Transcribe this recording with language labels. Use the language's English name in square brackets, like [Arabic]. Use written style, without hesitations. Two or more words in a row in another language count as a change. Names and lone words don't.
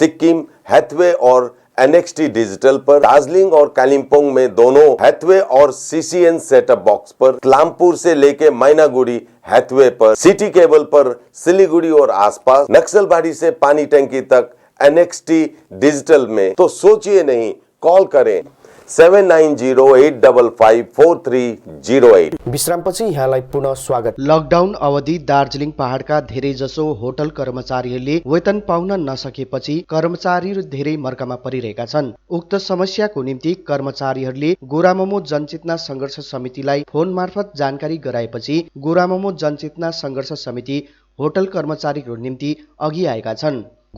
[Hindi] सिक्किम, हैथवे और NXT डिजिटल पर, दार्जिलिंग और कालिम्पोंग में दोनों हैथवे और CCN सेटअप बॉक्स पर, क्लामपुर से लेके मैनागुड़ी हैथवे पर, सिटी केबल पर सिलीगुड़ी और आसपास, नक्सलबाड़ी से पानी टंकी तक NXT डिजिटल में। तो सोचिए नहीं, कॉल करें 7908554308। [Nepali] विश्रामपछि यहाँलाई पुनः स्वागत। लकडाउन अवधि दार्जिलिङ पहाडका धेरैजसो होटल कर्मचारीहरूले वेतन पाउन नसकेपछि कर्मचारीहरू धेरै मर्कामा परिरहेका छन्। उक्त समस्याको निम्ति कर्मचारीहरूले गोरामोमो जनचेतना संघर्ष समितिलाई फोन मार्फत जानकारी गराएपछि गोरामोमो जनचेतना संघर्ष समिति होटल कर्मचारीको निम्ति अघि आएका छन्।